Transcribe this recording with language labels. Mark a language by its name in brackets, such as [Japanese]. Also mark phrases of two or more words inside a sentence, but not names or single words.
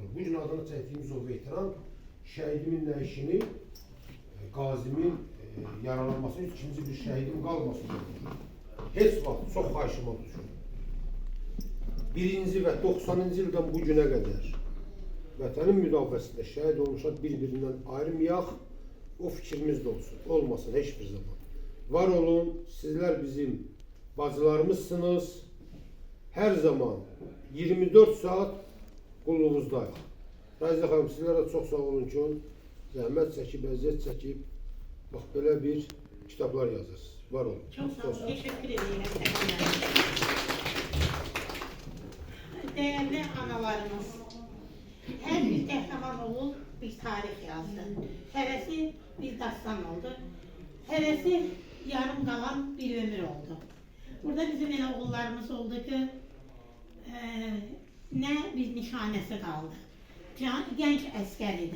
[Azerbaijani] Bugün adını çəkdiyimiz o veteran şəhidimin nə işini, qazimin yaralanması, ikinci bir şəhidim qalmasını olur. Heç vaxt çox xahişim olur. Birinci ve 90'cı ildən bu günə qədər vətənin müdafiəsində şəhid olmuşlar bir-birindən ayrılmayaq o fikrimiz de olsun. [Turkish] Olmasın hiçbir zaman. Var olun. [Azerbaijani] Sizler bizim bacılarımızsınız. Her zaman 24 saat qulluğunuzdayıq. Raziyə xanım, sizlərə çox sağ olun ki, zəhmət çəkib, əziyyət çəkib, bax belə bir kitablar yazırsınız. Var olun. [Turkish] Çok sağ olun. Teşekkür ederim. Değerli analarımız, [Azerbaijani] her bir qəhrəman oğul bir tarix yazdı. Hərəsi bir dastan oldu. Hərəsi yarım qalan bir ömür oldu. Burada bizim elə oğullarımız oldu ki, nə bir nişanəsi qaldı. Gənc əskər idi.